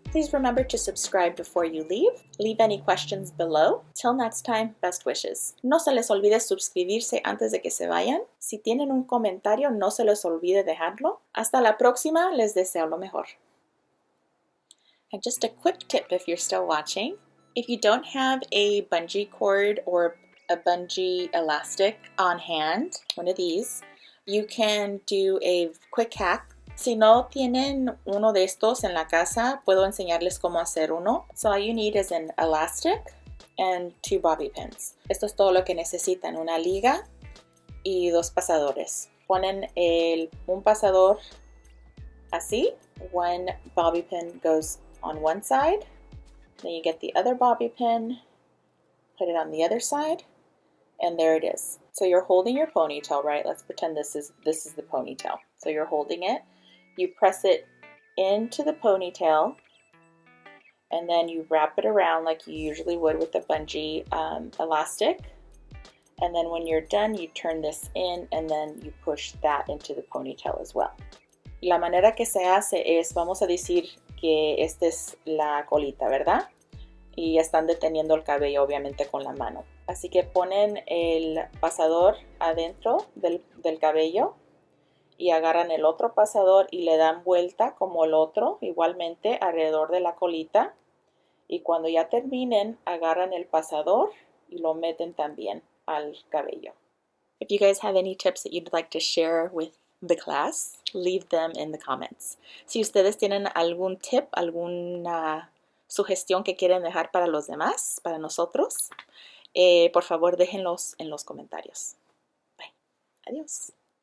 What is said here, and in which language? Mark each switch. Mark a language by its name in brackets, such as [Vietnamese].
[English] Please remember to subscribe before you leave. Leave any questions below. Till next time, best wishes. [Spanish] No se les olvide suscribirse antes de que se vayan. Si tienen un comentario, no se les olvide dejarlo. Hasta la próxima. Les deseo lo mejor. [English] And just a quick tip if you're still watching. If you don't have a bungee cord or a bungee elastic on hand, one of these, you can do a quick hack. [Spanish] Si no tienen uno de estos en la casa, puedo enseñarles cómo hacer uno. [English] So all you need is an elastic and 2 bobby pins. [Spanish] Esto es todo lo que necesitan, una liga y 2 pasadores. Ponen un pasador así. [English] One bobby pin goes on one side. Then you get the other bobby pin, put it on the other side, and there it is. So you're holding your ponytail, right? Let's pretend this is the ponytail. So you're holding it. You press it into the ponytail, and then you wrap it around like you usually would with a bungee elastic. And then when you're done, you turn this in and then you push that into the ponytail as well. [Spanish] La manera que se hace es, vamos a decir que esta es la colita, ¿verdad? Y están deteniendo el cabello obviamente con la mano. Así que ponen el pasador adentro del cabello y agarran el otro pasador y le dan vuelta como el otro, igualmente alrededor de la colita. Y cuando ya terminen, agarran el pasador y lo meten también al cabello. [English] If you guys have any tips that you'd like to share with the class, leave them in the comments. [Spanish] Si ustedes tienen algún tip, alguna sugestión que quieren dejar para los demás, para nosotros, por favor déjenlos en los comentarios. Bye. Adiós.